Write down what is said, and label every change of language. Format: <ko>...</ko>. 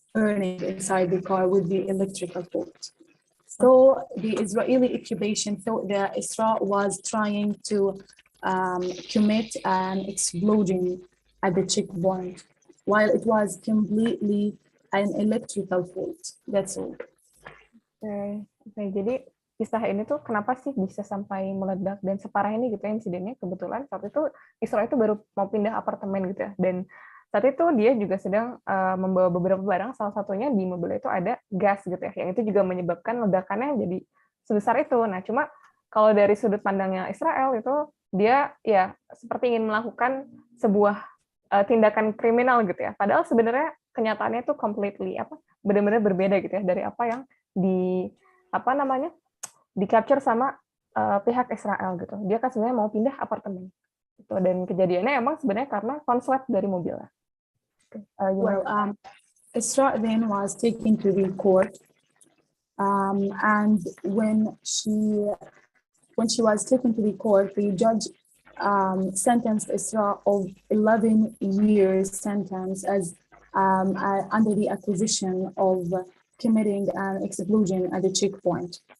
<en>burning inside the car with the electrical fault. So the Israeli occupation thought that Isra was trying to commit an explosion at the checkpoint, while it was completely an electrical fault. That's all.</en> <id>Oke, jadi kisah ini tuh kenapa sih bisa sampai meledak dan separah ini gitu ya insidennya. Kebetulan saat itu Isra itu baru mau pindah apartemen gitu ya, dan saat itu dia juga sedang membawa beberapa barang, salah satunya di mobil itu ada gas gitu ya, yang itu juga menyebabkan ledakannya jadi sebesar itu. Nah, cuma kalau dari sudut pandangnya Israel itu dia ya seperti ingin melakukan sebuah tindakan kriminal gitu ya, padahal sebenarnya kenyataannya itu completely benar-benar berbeda gitu ya dari apa yang di capture sama pihak Israel gitu. Dia kan sebenarnya mau pindah apartemen gitu, dan kejadiannya emang sebenarnya karena konslet dari mobilnya.</id> <en>Isra then was taken to the court, and when she was taken to the court, the judge sentenced Isra of 11 years sentence as under the accusation of committing an explosion at the checkpoint.</en>